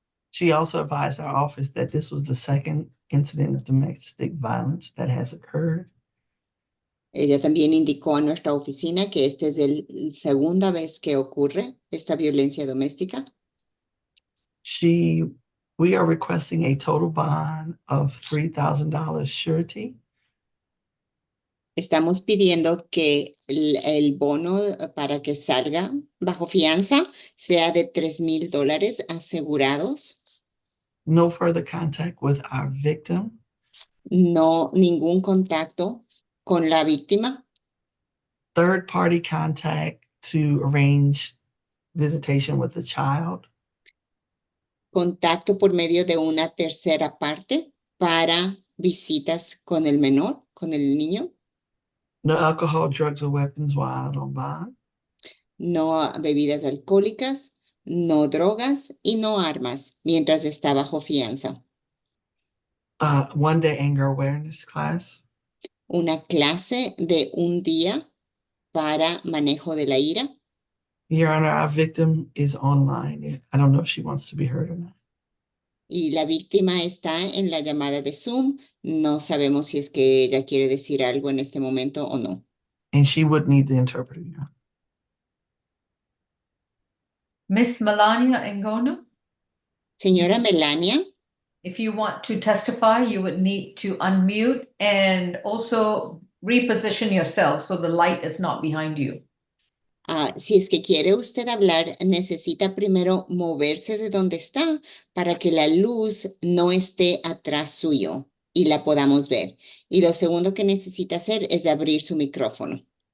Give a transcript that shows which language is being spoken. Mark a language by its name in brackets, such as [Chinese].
[English] She also advised our office that this was the second incident of domestic violence that has occurred. [Spanish] Ella también indicó a nuestra oficina que esta es la segunda vez que ocurre esta violencia doméstica. [English] We are requesting a total bond of $3,000 surety. [Spanish] Estamos pidiendo que el bono para que salga bajo fianza sea de $3,000 asegurados. [English] No further contact with our victim. [Spanish] No, ningún contacto con la víctima. [English] Third party contact to arrange visitation with the child. [Spanish] Contacto por medio de una tercera parte para visitas con el menor, con el niño. [English] No alcohol, drugs, or weapons while out on bond. [Spanish] No bebidas alcohólicas, no drogas y no armas mientras está bajo fianza. [English] One day anger awareness class. [Spanish] Una clase de un día para manejo de la ira. [English] Your Honor, our victim is online. I don't know if she wants to be heard or not. [Spanish] Y la víctima está en la llamada de Zoom. No sabemos si es que ella quiere decir algo en este momento o no. [English] And she would need the interpreter. Yeah. Miss Melania Engono? [Spanish] Señora Melania. [English] If you want to testify, you would need to unmute and also reposition yourself so the light is not behind you. [Spanish] Si es que quiere usted hablar, necesita primero moverse de donde está para que la luz no esté atrás suyo y la podamos ver. Y lo segundo que necesita hacer es abrir su micrófono.